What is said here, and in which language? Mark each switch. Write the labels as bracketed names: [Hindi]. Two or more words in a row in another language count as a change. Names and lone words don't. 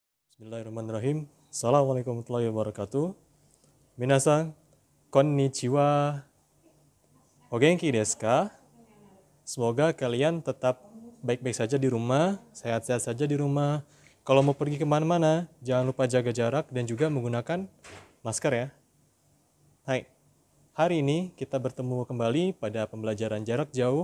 [Arabic] بسم الله الرحمن الرحيم. السلام عليكم ورحمة الله وبركاته. [Japanese] 皆さん、こんにちは. お元気ですか? [Indonesian] Semoga kalian tetap baik-baik saja di rumah, sehat-sehat saja di rumah. Kalau mau pergi kemana-mana, jangan lupa jaga jarak dan juga menggunakan masker ya. Hai, hari ini kita bertemu kembali pada pembelajaran jarak jauh.